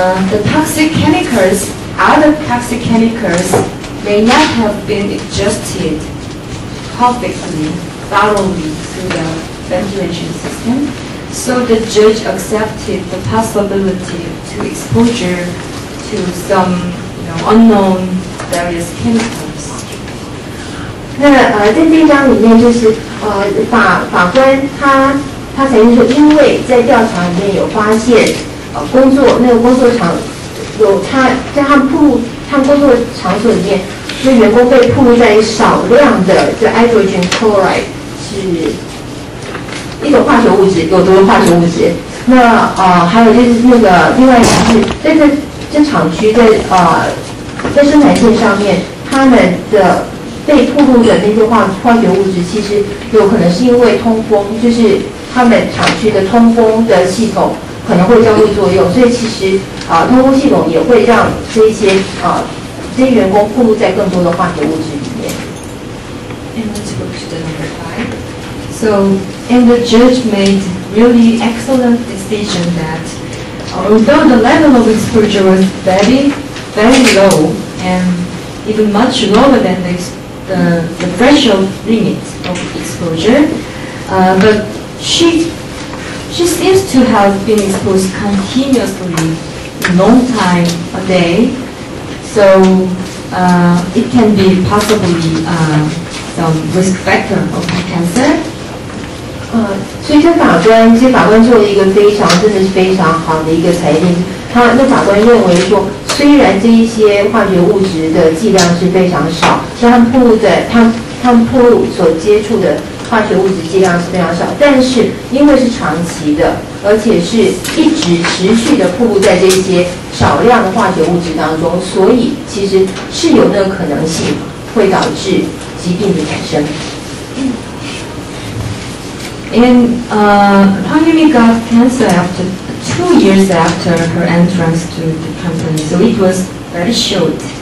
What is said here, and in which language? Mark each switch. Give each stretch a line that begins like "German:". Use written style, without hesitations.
English: the toxic chemicals, other toxic chemicals, may not have been adjusted perfectly, thoroughly through the ventilation system. So the judge accepted the possibility to exposure to some unknown various chemicals.
Chinese: 那在这一章里面，就是法官他裁定说，因为在调查里面有发现，那个工作场有在他们工作场所里面，那员工被暴露在少量的这 hydrogen chloride 是一种化学物质，有毒的化学物质。那还有就是那个另外一个是在这厂区在生产线上面，他们的被暴露的那些化学物质，其实有可能是因为通风，就是他们厂区的通风的系统可能会交互作用，所以其实通风系统也会让这些员工暴露在更多的化学物质里面。
English: And let's go to the number 5. So, and the judge made really excellent decision that although the level of exposure was very, very low and even much lower than the threshold limit of exposure, but she seems to have been exposed continuously, long time a day, so it can be possibly some risk factor of cancer.
Chinese: 所以这法官做了一个真的是非常好的一个裁定。那法官认为说，虽然这一些化学物质的剂量是非常少，他们暴露所接触的化学物质剂量是非常少，但是因为是长期的，而且是一直持续的暴露在这些少量的化学物质当中，所以其实是有那个可能性会导致疾病的产生。
English: And Hwang Yumi got cancer 2 years after her entrance to the company, so it was very short.